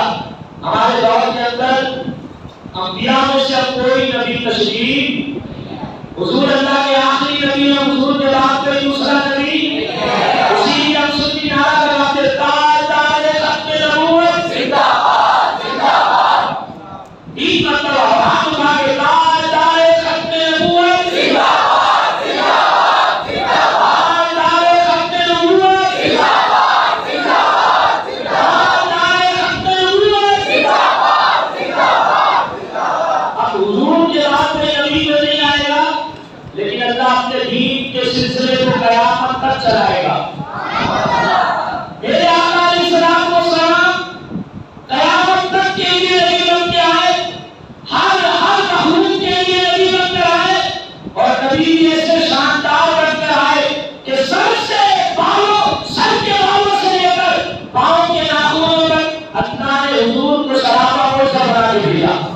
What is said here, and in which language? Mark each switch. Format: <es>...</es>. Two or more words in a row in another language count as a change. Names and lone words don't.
<ur>ہمارے دور کے اندر انبیاء میں سے اب کوئی نبی تشریف، حضور اللہ کے آخری نبی ہیں، حضور کے بعد کوئی دوسرا نبی، اسی لیے ہم سنی نعرہ لگاتے تاجدار ختم نبوت زندہ باد زندہ باد، 30 مرتبہ ہاتھ اٹھا کے تاجدار ختم نبوت زندہ باد زندہ باد زندہ باد، تاجدار ختم نبوت زندہ باد زندہ باد زندہ باد، تاجدار ختم نبوت زندہ باد زندہ باد زندہ باد۔ اب حضور کے بعد کوئی نبی تو نہیں آئے گا، لیکن اللہ اپنے دین کے سلسلے کو قیامت تک چلائے گا۔ میرے آقا</ur> <ar>علیہ السلام و سلام</ar> <ur>قیامت تک کے لیے نبی بن کے آئے، ہر مخلوق کے لیے نبی بن کر آئے، اور نبی بھی ایسے شاندار بن کر آئے کہ سر سے بالوں، سر کے بالوں سے لے کر پاؤں کے ناخنوں تک اللہ نے حضور کو صحابہ کو سب بنا کے دیا۔</ur>